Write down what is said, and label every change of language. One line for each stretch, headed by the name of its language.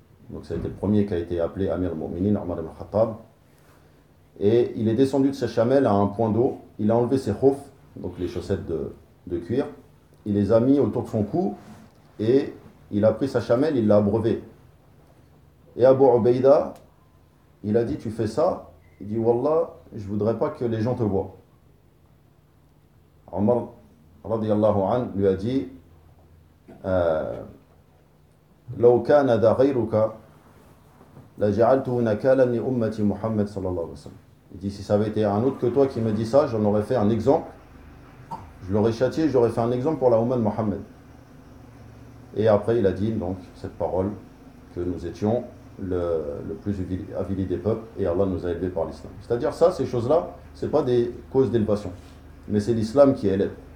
French: Donc ça a été le premier qui a été appelé Amir al-Mu'minin, Omar al-Khattab. Et il est descendu de sa chamelle à un point d'eau, il a enlevé ses khouf, donc les chaussettes de cuir, il les a mis autour de son cou. Et il a pris sa chamelle, il l'a abreuvée. Et Abu Ubaida, il a dit, tu fais ça? Il dit, Wallah, je ne voudrais pas que les gens te voient.
Arabic: Omar, radiyallahu an,
French: lui a dit,
Arabic: لو كان ذا غيرك لجعلته نكالا لأمة محمد صلى الله عليه وسلم.
French: Il dit, si ça avait été un autre que toi qui me dit ça, j'en aurais fait un exemple. Je l'aurais châtié, j'aurais fait un exemple pour la Ummah de Muhammad. Et après, il a dit donc cette parole que nous étions le plus avili des peuples et Allah nous a élevés par l'islam. C'est-à-dire ça, ces choses-là, ce n'est pas des causes d'élevation. Mais c'est l'islam qui élève.